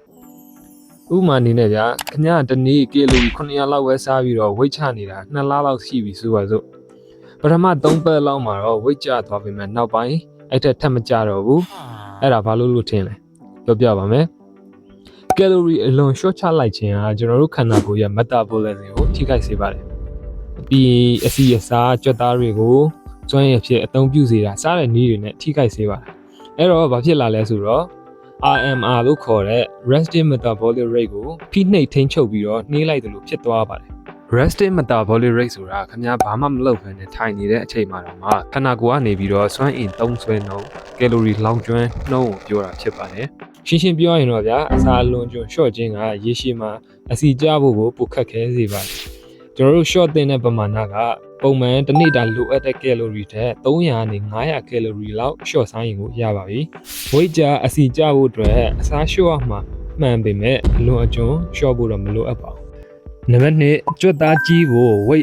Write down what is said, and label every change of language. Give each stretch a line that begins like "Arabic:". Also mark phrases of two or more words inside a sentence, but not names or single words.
Burmese: ဥပမာအနေနဲ့ဗျာခင်ဗျားတစ်နေ့ကီလို900လောက်ပဲစားပြီးတော့ weight ချနေတာ2လလောက်ရှိပြီဆိုပါစို့ပထမ3ပတ်လောက်မှာတော့ weight ကျသွားပြီမဲ့နောက်ပိုင်းအဲ့ထက်ထပ်မကျတော့ဘူးအဲ့ဒါဘာလို့ထင်လဲပြောပြပါမယ်ကယ်လိုရီအလွန် short ချလိုက်ခြင်းဟာကျွန်တော်တို့ခန္ဓာကိုယ်ရဲ့ metabolism ကိုထိခိုက်စေပါတယ်ပြီးအစီအစာကြွက်သားတွေကိုကျွမ်းရည်ဖြစ်အသုံးပြုစေတာစားတဲ့နည်းတွေနဲ့ထိခိုက်စေပါတယ်အဲ့တော့ဘာဖြစ်လာလဲဆိုတော့ RMR လို့ခေါ်တဲ့
English: resting metabolic rate
Burmese: ကိုဖိနှိပ်ထိန်းချုပ်ပြီးတော့နှေးလိုက်တယ်လို့ဖြစ်သွားပါတယ်
English: resting metabolic rate
Burmese: ဆိုတာခင်ဗျားဘာမှမလုပ်ဘဲနဲ့ထိုင်နေတဲ့အချိန်မှာတော့ခန္ဓာကိုယ်ကနေပြီးတော့စွမ်းအင်သုံးစွဲနှုန်းကယ်လိုရီလောင်ကျွမ်းနှုန်းကိုပြောတာဖြစ်ပါတယ်ရှင်းရှင်းပြောရရင်တော့ဗျာအစာအလွန်ကျွံ short ခြင်းကရေရှည်မှာအစီကျဖို့ကိုပိုခက်ခဲစေ ပါတယ်ကျွန်တော်တို့ short တင်တဲ့ပမာဏကပုံမှန်တစ်နေ့တာလိုအပ်တဲ့ကယ်လိုရီထက်300နဲ့500ကယ်လိုရီလောက် short စားရင်ကိုရပါပြီ။ weight ကျအစီကျဖို့အတွက်အစား short မှာမှန်ပေမဲ့အလွန်အကျွံ short ဖို့တော့မလိုအပ်ပါဘူး။နံပါတ်2ကြွက်သားကြီးဖို့ weight